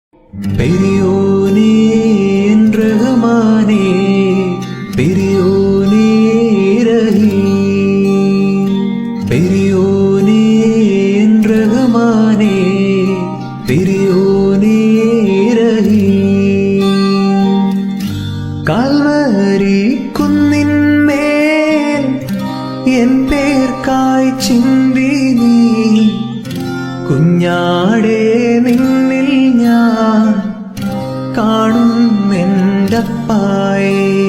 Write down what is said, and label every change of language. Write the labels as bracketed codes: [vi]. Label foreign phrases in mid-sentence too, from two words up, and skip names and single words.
[ta] பெரியோனே என் ரஹ்மானே, பெரியோனே ரஹீம், பெரியோனே என் ரஹ்மானே, பெரியோனே ரஹீம். [ml] കാൽവരി കുന്നിന്മേൽ എൻ പേർക്കായി ചിന്തി നീ, കുഞ്ഞാടേ നിന്നിൽ ഞാൻ കാണുന്നെൻ്റപ്പായേ.